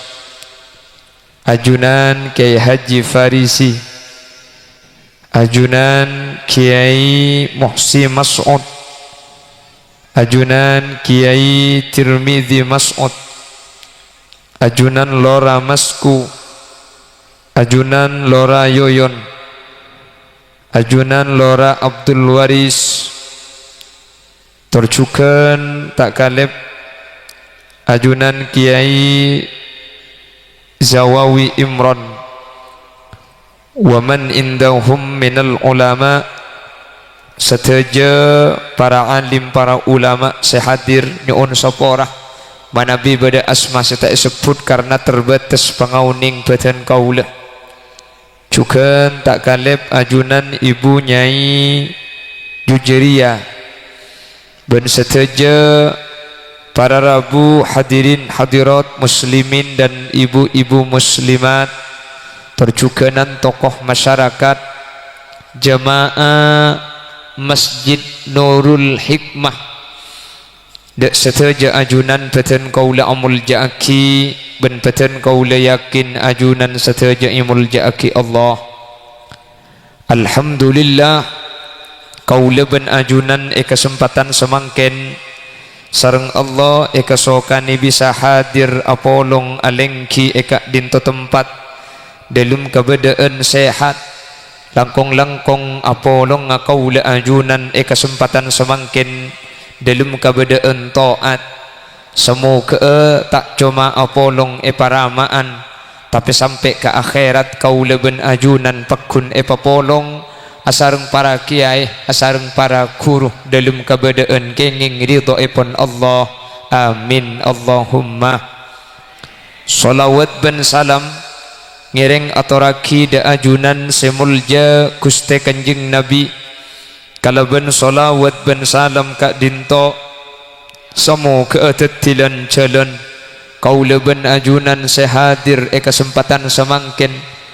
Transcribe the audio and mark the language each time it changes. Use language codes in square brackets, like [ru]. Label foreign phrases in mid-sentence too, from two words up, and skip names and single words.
[mad] ajunan Kiai Haji Farisi, ajunan Kiai Muhsi Mas'ud, ajunan Kiai Tirmidzi Mas'ud, ajunan Lora Masku, ajunan Lora Yoyon, ajunan Lora Abdul Waris, tercukan tak kalep ajunan Kiai Zawawi Imran, [ar] ومن عندهم من العلماء, [mad] seteja para alim, para ulama sehadir nyuun saporah manabi pada asma saya tak sebut [id] karena terbatas [mad] pengauning badan kaulah. Juga tak kalep ajunan Ibu Nyai Jujeria dan seteja para [id] rabu hadirin hadirat muslimin dan ibu-ibu muslimat, terjuganan tokoh masyarakat, jamaah Masjid Nurul Hikmah, [mad] dek seteja ajunan peten kaula amul ja'aki ben peten kaula yakin ajunan seteja imul ja'aki Allah. Alhamdulillah kaula ben ajunan kesempatan semangken sareng Allah sokani bisa hadir apolong alengki dinto tempat [id] dalam keadaan sehat [mad] langkong-langkong apolong kaula ajunan kesempatan semangken [id] dalam keadaan taat. [mad] Semoga tak cuma apolong paramaan [id] tapi sampai ke akhirat [mad] kaula ben ajunan pekun papolong asareng para kiai, asareng para guru [id] dalam keadaan [mad] kenging ridho ipun Allah. [ar] آمين اللهم. [mad] Salawat ben salam ngiring aturaki da ajunan semulja Gusti Kanjeng Nabi, kalaban salawat ben salam kak dinto samo keatetilan jalan kaula ben ajunan sehadir kesempatan semangkin